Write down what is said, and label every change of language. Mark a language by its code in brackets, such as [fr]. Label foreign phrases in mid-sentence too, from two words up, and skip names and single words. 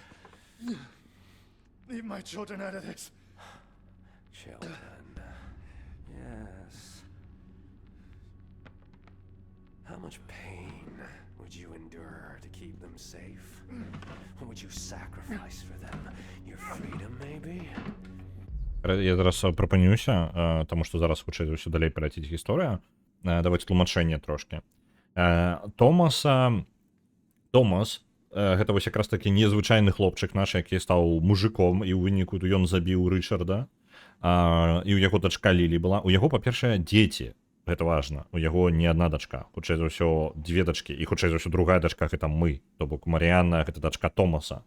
[en] Leave my children out of this. Children. Yes. How much pain would you endure to keep them safe? What would you sacrifice for them? Your freedom, maybe? [uk] Я зараз припинюся, тому що зараз хоче все далі перейти історія. Давайте тлумачення трошки. [be] Томас, гэта вось якраз такі незвычайны хлопчык наш, які стаў мужиком, і ў выніку ён забіў Рычарда, і ў яго дачка Лілі была. У яго, па-першае, дзеці, гэта важна. У яго не адна дачка, хутчэй за ўсё дзве дачкі, і хутчэй за ўсё другая дачка гэта мы, то бок Марыянна гэта дачка Томаса.